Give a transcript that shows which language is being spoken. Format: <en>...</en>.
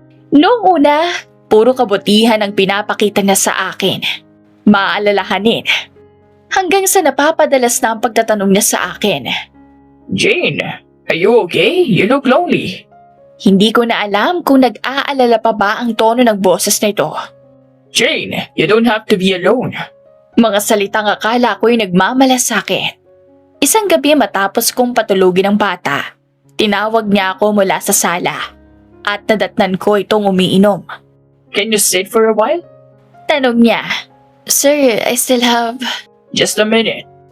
<tl>Noong una, puro kabutihan ang pinapakita niya sa akin. Maalalahanin. Hanggang sa napapadalas na ang pagtatanong niya sa akin.</tl> <en>Jane, are you okay? You look lonely.</en> <tl>Hindi ko na alam kung nag-aalala pa ba ang tono ng boses nito.</tl> <en>Jane, you don't have to be alone.</en> <tl>Mga salitang akala ko'y nagmamalasakit. Isang gabi matapos kong patulugin ang bata, tinawag niya ako mula sa sala at nadatnan ko itong umiinom.</tl> <en>Can you sit for a while?</en> <tl>Tanong niya,</tl> <en>"Sir, I still have..." Just a minute.</en>